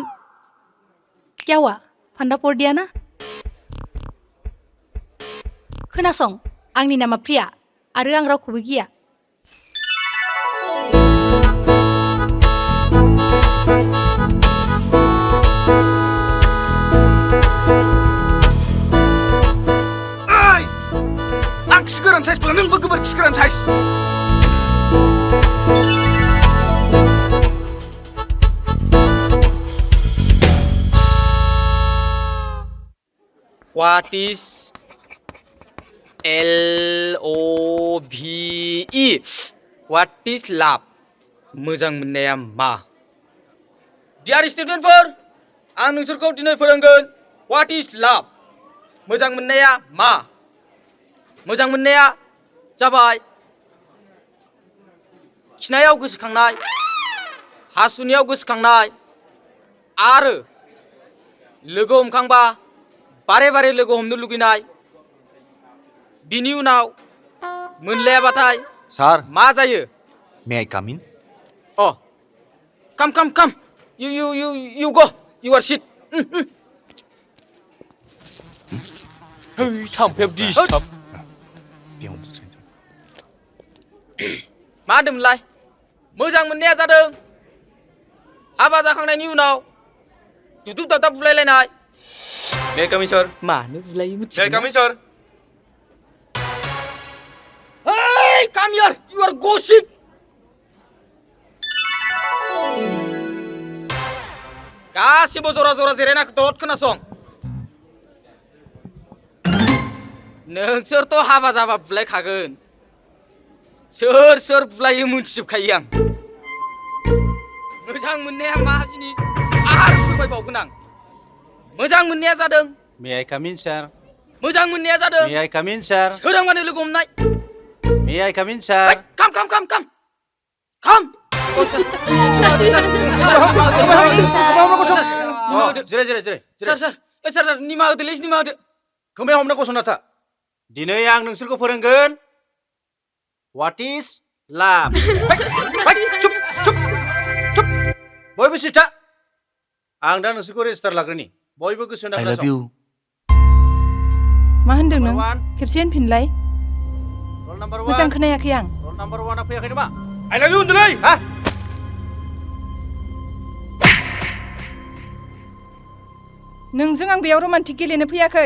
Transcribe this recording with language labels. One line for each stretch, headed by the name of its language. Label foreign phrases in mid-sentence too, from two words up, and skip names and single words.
Bodo: क्यावा फान्दा पड़दिया ना? खोनासं, आंनि नामा प्रिया आरो आं रावखौबो गिया। आं खि गोरान साइजब्ला नोंबो गोबोर खि गोरान साइज।
English: What is LOVE? What is love?
Bodo: मोजां मोननाया मा?
English: Dear student
Bodo: फोर, आं नोंसोरखौ दिनै फोरोंगोन
English: What is love?
Bodo: मोजां मोननाया मा? मोजां मोननाया जाबाय खिनायाव गोसोखांनाय, हासुनायाव गोसोखांनाय आरो लोगो हमखांबा बारे बारे लोगो हमनो लुगैनाय। बिनि उनाव मोनलायाबाथाय सार मा जायो?
English: May I come in? Oh, come. You go. You are shit.
Bodo: Hey, थाम्फैया डिस्टार्ब। मा होनदोंमोनलाय? मोजां मोननाया जादों हाबा जाखांनायनि उनाव दुदुब दादाब बुलायलायनाय।
English: May I come in, sir?
Bodo: मानो बुलायो मिथिगौ?
English: May I come in, sir? Hey, come here. You are gossip.
Bodo: गासिबो जरा जरा जिरायना दलद खोनासं। नोंसोरथ' हाबा जाबा बुलायखागोन। सोर बुलायो मोनथिजोबखायो आं। मोजां मोननाया मा जिनिस आरो फोरमायबावगोन आं। मोजां मोननाया जादों
English: May I come in, sir?
Bodo: मोजां मोननाया जादों
English: May I come in, sir?
Bodo: सोरांबानो लोगो हमनाय।
English: May I come in, sir? Come. Sir,
Bodo: निमाहा होदोलै, निमाहा होदो। खोमायाव हमना गसंना था। दिनै आं नोंसोरखौ फोरोंगोन
English: What is love?
Bodo: चुप। बयबो सिथा। आं दा नोंसोरखौ रेजिस्टार लाग्रोनि। बयबो गोसो होना खोनासं। मा होनदों नों? खेबसे होनफिनलाय।
English: Roll number 1.
Bodo: मोजां खोनायाखै आं।
English: Roll number 1
Bodo: आ फैयाखै नामा?
English: I love you होनदोंलै।
Bodo: हा? नोंजों आं बेयाव रमान्टिक गेलेनो फैयाखै।